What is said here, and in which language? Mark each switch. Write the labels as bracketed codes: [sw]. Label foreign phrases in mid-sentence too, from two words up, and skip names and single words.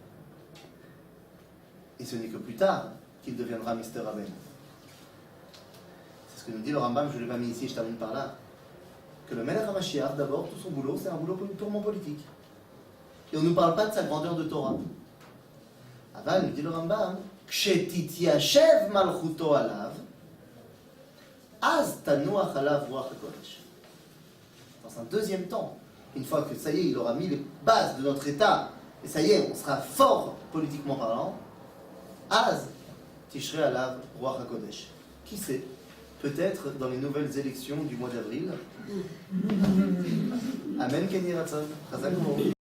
[fr] Et ce n'est que plus tard qu'il deviendra Mr. Rabbeinu. C'est ce que nous dit le Rambam, je ne l'ai pas mis ici, je termine par là. Que le [he] מלך המשיח, [fr] d'abord, tout son boulot, c'est un boulot purement politique. Et on ne nous parle pas de sa grandeur de Torah. Aval, nous dit le Rambam, [he] כשתתיישב מלכותו עליו, אז תנוח עליו רוח הקודש. [fr] Dans un deuxième temps, une fois que ça y est, il aura mis les bases de notre État, et ça y est, on sera fort politiquement parlant, [he] אז תשרה עליו רוח הקודש. [fr] Qui sait? Peut-être dans les nouvelles élections du mois d'avril. [he] אמן, כן יהי רצון.